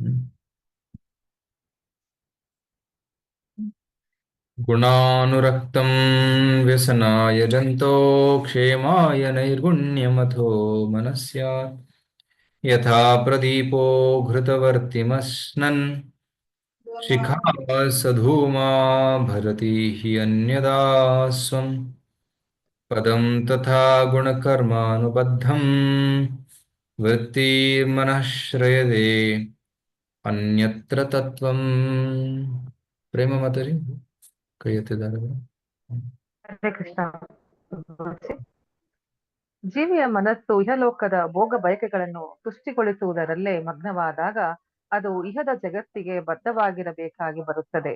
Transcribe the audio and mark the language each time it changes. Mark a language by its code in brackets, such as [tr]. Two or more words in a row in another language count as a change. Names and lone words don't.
[sa] ಗುಣಾನುರಕ್ತಂ ವ್ಯಸನಾಯ ಜಂತೋ ಕ್ಷೇಮಾಯ ನೈರ್ಗುಣ್ಯಮಥೋ ಮನಸ್ಯಾತ್ ಯಥಾ ಪ್ರದೀಪೋ ಘೃತವರ್ತಿಮಶ್ನನ್ ಶಿಖಾ ಸಧೂಮಾ ಭರತಿ ಹಿ ಅನ್ಯದಾ ಸ್ವಂ ಪದಂ ತಥಾ ಗುಣಕರ್ಮಾನುಬದ್ಧಂ ವೃತ್ತಿರ್ಮನಃಶ್ರಯದೆ ಅನ್ಯತ್ರ ತತ್ವಂ. [kn] ಪ್ರೇಮ ಮಾತಾರಿ ಕೈ ಎತ್ತಿದ್ದಾರೆ. [sa] ಹರೇ ಕೃಷ್ಣ. [kn] ಜೀವಿಯ ಮನಸ್ಸು ಇಹಲೋಕದ ಭೋಗ ಬಯಕೆಗಳನ್ನು ತುಷ್ಟಿಗೊಳಿಸುವುದರಲ್ಲೇ ಮಗ್ನವಾದಾಗ ಅದು ಇಹದ ಜಗತ್ತಿಗೆ ಬದ್ಧವಾಗಿರಬೇಕಾಗಿ ಬರುತ್ತದೆ.